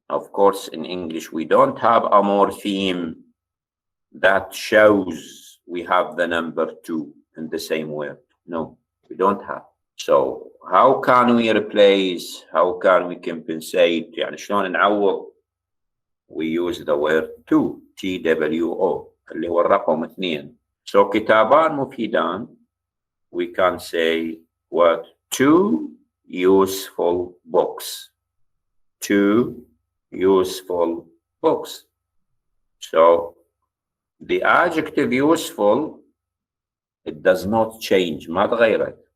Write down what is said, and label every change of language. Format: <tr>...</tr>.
<en>Of course, in English, we don't have a morpheme that shows we have the number 2 in the same word. No, we don't have. So how can we replace, how can we compensate,</en> <ar>يعني شلون نعوض?</ar> <en>We use the word to.</en> <ar>TWO اللي هو الرقم 2.</ar> <en>So</en> <ar>كتابان مفيدان,</ar> <en>we can say what? 2 useful books. 2 useful books. So the adjective useful, it does not change,</en> <ar>ما تغيرت.</ar>